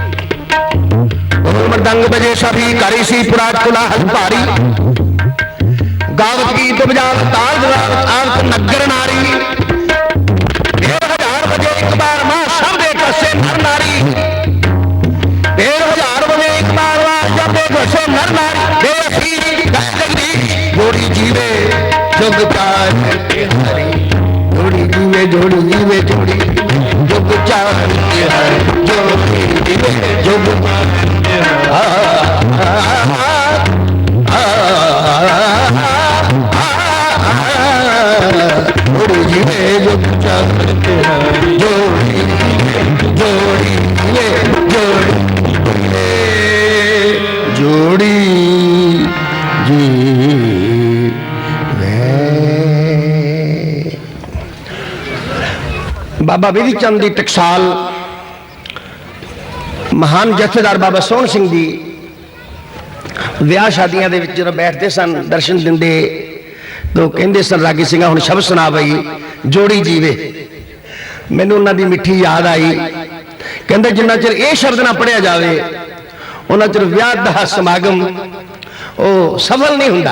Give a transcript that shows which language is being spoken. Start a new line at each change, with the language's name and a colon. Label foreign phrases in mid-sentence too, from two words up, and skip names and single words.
Hindi: मृदंग बजे सभी करी सी पुराट कोलाहल भारी, गावत गीत बजावत ताल बजावत आवत नगर नारी, 1000 बजे एक बार मां शब्द एक से नर नारी, 1000 बजे एक बार मां शब्द एक से नर नारी, बेअसीरी जगदीश जोड़ी जीवे जुग चार के हरी, जोड़ी जीवे जोड़ी जीवे जोड़ी जुग चार के हरी, जोड़ी जीवे जुग जोड़ी जीवे जुग चार के हरी, जोड़ी जोड़ी जोड़ी जोड़ी जी।
Punjabi: ਬਾਬਾ ਬਿਧਿ ਚੰਦ ਦੀ ਟਕਸਾਲ ਮਹਾਨ ਜਥੇਦਾਰ ਬਾਬਾ ਸੋਹਨ ਸਿੰਘ ਜੀ ਵਿਆਹ ਸ਼ਾਦੀਆਂ ਦੇ ਵਿਚ ਜਦੋਂ ਬੈਠਦੇ ਸਨ ਦਰਸ਼ਨ ਦਿੰਦੇ ਤਾਂ ਕਹਿੰਦੇ ਸਨ ਰਾਗੀ ਸਿੰਘ ਹੁਣ ਸ਼ਬਦ ਸੁਣਾ ਬਈ ਜੋੜੀ ਜੀਵੇ। ਮੈਨੂੰ ਉਨ੍ਹਾਂ ਦੀ ਮਿੱਠੀ ਯਾਦ ਆਈ, ਕਹਿੰਦੇ ਜਿੰਨਾ ਚਿਰ ਇਹ ਸ਼ਬਦ ਨਾ ਪੜ੍ਹਿਆ ਜਾਏ ਉਨਾ ਚਿਰ ਵਿਆਹ ਦਾ ਸਮਾਗਮ ਉਹ ਸਫਲ ਨਹੀਂ ਹੁੰਦਾ।